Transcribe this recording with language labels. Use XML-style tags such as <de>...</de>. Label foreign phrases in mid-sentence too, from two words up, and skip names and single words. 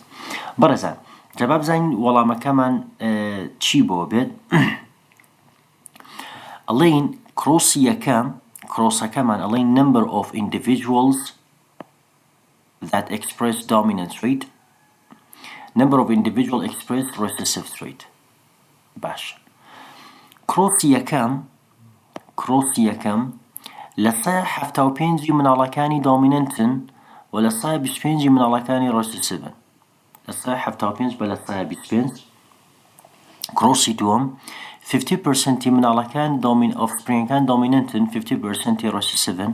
<ckb>بەڕێزان جا با بزانین وەڵامەکەمان چی بۆ بێت. ئەڵێین کرۆسی یەکەم کرۆسەکەمان ئەڵێین</ckb> <en>number of individuals that express dominant trait number of individual express recessive trait.</en> <ckb>باش کرۆسی یەکەم لە 175 مناڵەکانی دۆمینەنتن و لە 125 مناڵەکانی recessiveن. لە 175 بە لە 125. کرۆسی دووەم 50% مناڵەکان offspringەکان دۆمینەنتن 50% recessiveن.</ckb>